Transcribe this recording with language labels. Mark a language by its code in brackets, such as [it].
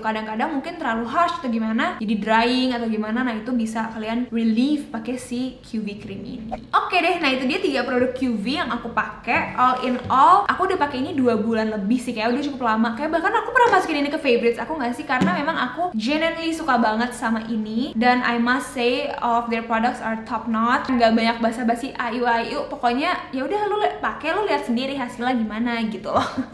[id] Kadang-kadang mungkin terlalu harsh atau gimana, jadi drying atau gimana. Nah, itu bisa kalian relieve pakai si QV cream ini. Oke deh, nah itu dia 3 produk QV yang aku pakai. [en] All in all, [id] aku udah pakai ini 2 bulan lebih sih, kayak udah cukup lama. Kayak bahkan aku pernah masukin ini ke favorites aku nggak sih, karena memang aku genuinely suka banget sama ini. Dan [en] I must say all of their products are top notch. [id] Nggak banyak basa-basi ayu, pokoknya ya udah lu pakai, lu lihat sendiri hasilnya gimana gitu loh.